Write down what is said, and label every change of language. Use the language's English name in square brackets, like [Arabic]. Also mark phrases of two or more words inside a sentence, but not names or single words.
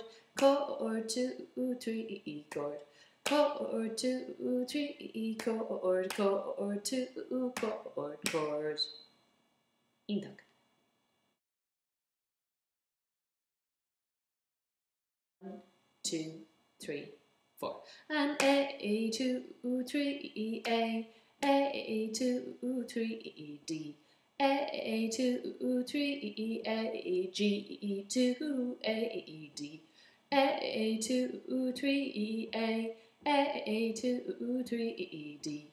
[English] Chord, 2, 3, chord. Chord, 2, 3, chord. Chord, 2, chord. Ítach. 1, 2, 3, 4. And A, 2, 3, A, 2, 3, D. A, 2, 3, A, G, 2, A, D. A, 2, 3, A, 2, 3, D.